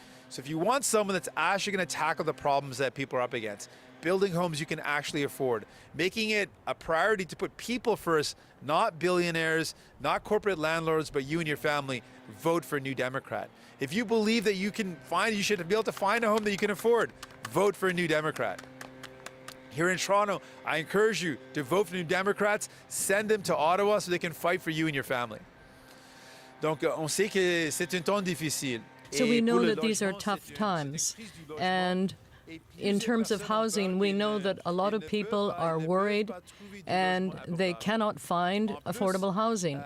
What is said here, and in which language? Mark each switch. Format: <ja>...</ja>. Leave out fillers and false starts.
<en>So if you want someone that's actually going to tackle the problems that people are up against, building homes you can actually afford, making it a priority to put people first, not billionaires, not corporate landlords, but you and your family, vote for New Democrat. If you believe that you should be able to find a home that you can afford, vote for a New Democrat. Here in Toronto, I encourage you to vote for New Democrats, send them to Ottawa so they can fight for you and your family.</en> <fr>Donc, on sait que c'est un temps difficile.</fr> <en>So we know that these are tough times, and in terms of housing, we know that a lot of people are worried and they cannot find affordable housing.</en>